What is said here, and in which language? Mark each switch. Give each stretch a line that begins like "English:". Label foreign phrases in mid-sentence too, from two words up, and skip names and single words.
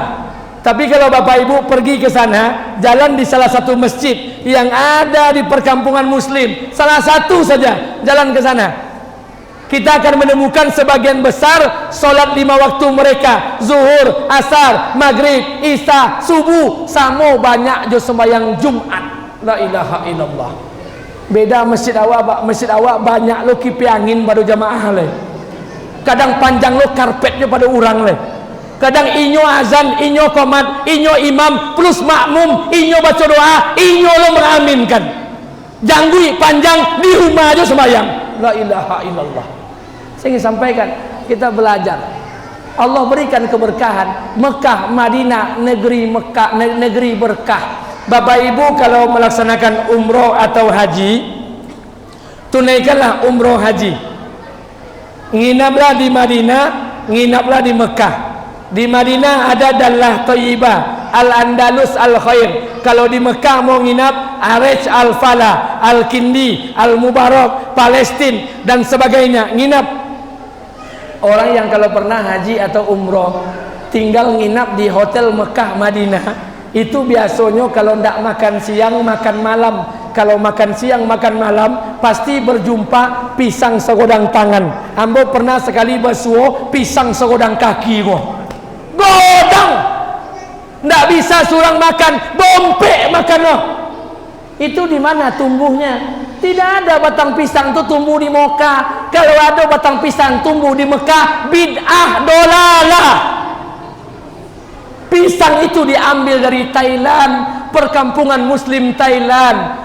Indonesian: Tapi kalau Bapak Ibu pergi ke sana, jalan di salah satu masjid yang ada di perkampungan muslim, salah satu saja jalan ke sana, kita akan menemukan sebagian besar solat 5 waktu mereka, zuhur, asar, maghrib, isya, subuh,
Minangkabau: sama banyak jo sembahyang Jumat.
Arabic: La ilaha illallah.
Minangkabau: Beda masjid awak, Pak. Masjid awak banyak lo kipi angin pada jamaah le. Kadang panjang lo karpetnya pada orang le. Kadang inyo azan, inyo qomat, inyo imam plus makmum, inyo baca doa, inyo lo mengaminkan. Janggui panjang di rumah aja sembahyang. La ilaha illallah.
Indonesian: Saya ingin sampaikan, kita belajar. Allah berikan keberkahan. Mekah, Madinah, negeri Mekah, negeri berkah. Bapak Ibu kalau melaksanakan umroh atau haji, tunaikanlah umroh haji. Nginaplah di Madinah, nginaplah di Mekah. Di Madinah ada Dallah Thayyibah, Al-Andalus Al-Khair. Kalau di Mekah mau nginap, Arej Al-Falah, Al-Kindi, Al-Mubarak, Palestina dan sebagainya. Nginap. Orang yang kalau pernah haji atau umroh tinggal nginap di hotel Mekah Madinah, itu biasanya kalau ndak makan siang makan malam. Kalau makan siang makan malam pasti berjumpa pisang segodang tangan.
Minangkabau: Ambo pernah sekali basuh pisang segodang kaki kok. Godang. Ndak bisa surang makan, bompek makan loh.
Indonesian: Itu di mana tumbuhnya? Tidak ada batang pisang itu tumbuh di Mekah. Kalau ada batang pisang tumbuh di Mekah,
Arabic: bid'ah dolalah.
Indonesian: Pisang itu diambil dari Thailand, perkampungan muslim Thailand.